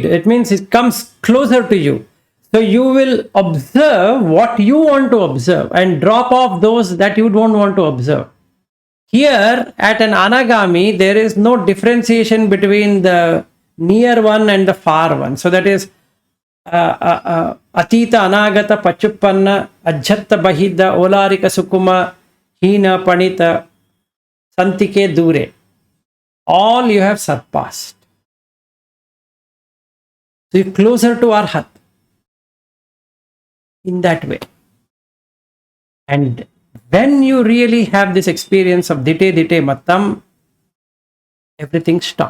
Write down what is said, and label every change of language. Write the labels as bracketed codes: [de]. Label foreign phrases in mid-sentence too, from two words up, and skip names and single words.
[en] It means it comes closer to you. So you will observe what you want to observe and drop off those that you don't want to observe. Here at an anagami, there is no differentiation between the near one and the far one. So that is [pi] atita anagata pachuppanna ajhatta bahida olarika sukuma hina panita santike dure. [en] All you have surpassed. So you're closer to Arahat in that way. And when you really have this experience of [pi] ditte mattam, [en] everything stops.